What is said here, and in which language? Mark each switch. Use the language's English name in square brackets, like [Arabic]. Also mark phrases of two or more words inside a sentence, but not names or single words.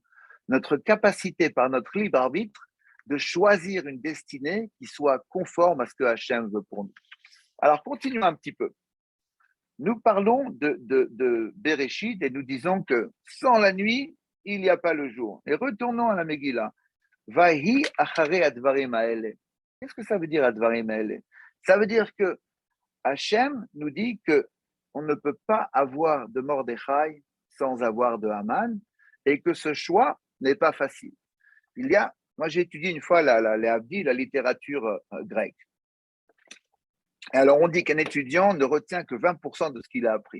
[French] Notre capacité par notre libre arbitre de choisir une destinée qui soit conforme à ce que Hachem veut pour nous. Alors continuons un petit peu. Nous parlons de Bereshit et nous disons que sans la nuit, il n'y a pas le jour. Et retournons à la Megillah. [Hebrew] ויהי אחר הדברים האלה. [French] Qu'est-ce que ça veut dire [Hebrew] הדברים האלה? [French] Ça veut dire que Hachem nous dit que on ne peut pas avoir de Mordechai sans avoir de Haman et que ce choix n'est pas facile. Moi j'ai étudié une fois la littérature grecque. Alors, on dit qu'un étudiant ne retient que 20% de ce qu'il a appris.